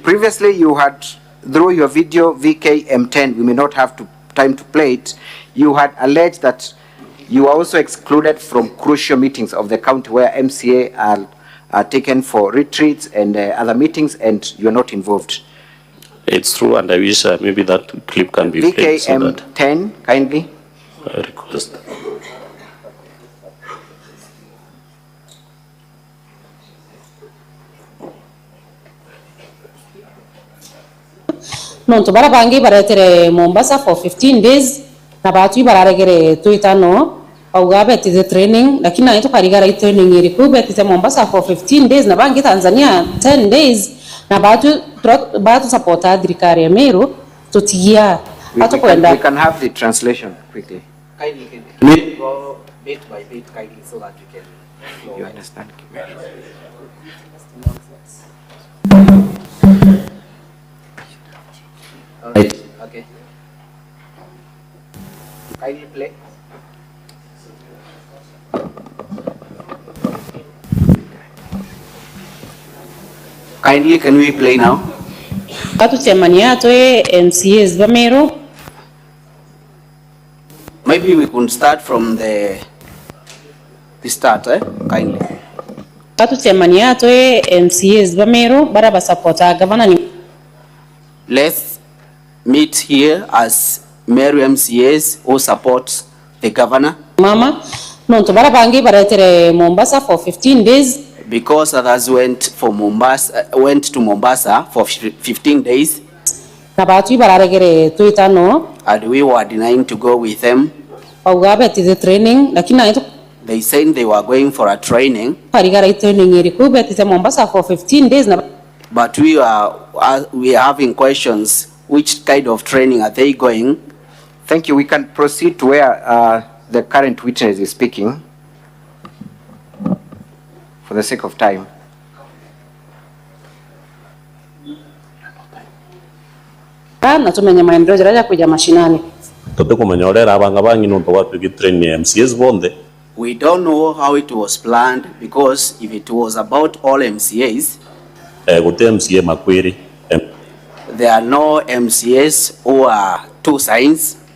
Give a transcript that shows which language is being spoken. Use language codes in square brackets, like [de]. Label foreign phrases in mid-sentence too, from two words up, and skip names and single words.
[en] Previously you had, through your video VKM10, we may not have time to play it, you had alleged that you were also excluded from crucial meetings of the county where MCA are taken for retreats and other meetings, and you're not involved. It's true, and I wish maybe that clip can be played. VKM10, kindly. I request. [mer] Nonto barabangi baratere Mombasa [en] for 15 days [mer] na batu bararegere tuitano augabe [en] the training [mer] lakini na ito karigara training irikube tite Mombasa [en] for 15 days [mer] na bangi Tanzania 10 days na batu supporta dirikari ya Meru tutia [en] we can have the translation quickly. Kindly go bit by bit kindly so that we can you understand. Okay. Kindly play. Kindly, can we play now? [mer] Batu temania toe MCAs bamero. [en] Maybe we could start from the start, kindly. [mer] Batu temania toe MCAs bamero baraba supporta governor. [en] Let's meet here as Meru MCAs who support the governor. [mer] Mama, nonto barabangi baratere Mombasa [en] for 15 days. Because others went to Mombasa for 15 days. And we were denying to go with them. They said they were going for a training. Mombasa for 15 days. but we are having questions. Which kind of training are they going? Thank you. We can proceed to where the current witness is speaking for the sake of time. [mer] Na tumenye maendeleo jaraja kuja mashinani. [en] We don't know how it was planned, because if it was about all MCAs, there are no MCAs who are two sides.